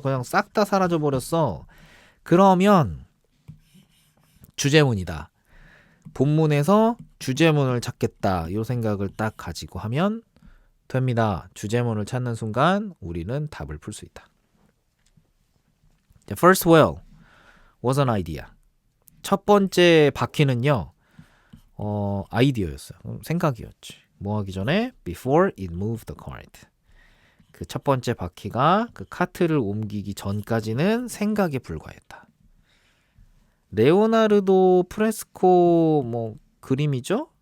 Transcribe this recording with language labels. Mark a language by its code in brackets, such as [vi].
[ko] 그냥 싹 다 사라져 버렸어. 그러면 주제문이다. 본문에서 주제문을 찾겠다. 이 생각을 딱 가지고 하면 됩니다. 주제문을 찾는 순간 우리는 답을 풀 수 있다. [en] The first whale was an idea. [ko] 첫 번째 바퀴는요. 아이디어였어요. 생각이었지. 뭐 하기 전에 [en] before it moved the cart. [ko] 그 첫 번째 바퀴가 그 카트를 옮기기 전까지는 생각에 불과했다. 레오나르도 프레스코 뭐 그림이죠?